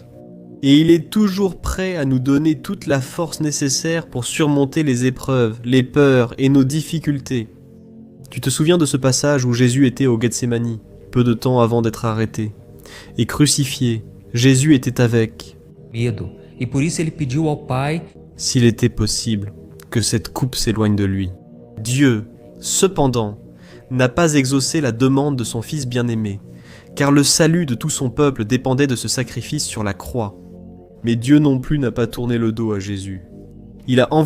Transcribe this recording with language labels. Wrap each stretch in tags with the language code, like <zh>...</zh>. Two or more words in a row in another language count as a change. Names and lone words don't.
<fr>Et il est toujours prêt à nous donner toute la force nécessaire pour surmonter les épreuves, les peurs et nos difficultés. Tu te souviens de ce passage où Jésus était au Gethsémani, peu de temps avant d'être arrêté, et crucifié, Jésus était avec.</fr> <pt>Medo. E por isso ele pediu ao Pai,</pt> <fr>s'il était possible, que cette coupe s'éloigne de lui. Dieu, cependant, n'a pas exaucé la demande de son Fils bien-aimé, car le salut de tout son peuple dépendait de ce sacrifice sur la croix. Mais Dieu non plus n'a pas tourné le dos à Jésus.</fr>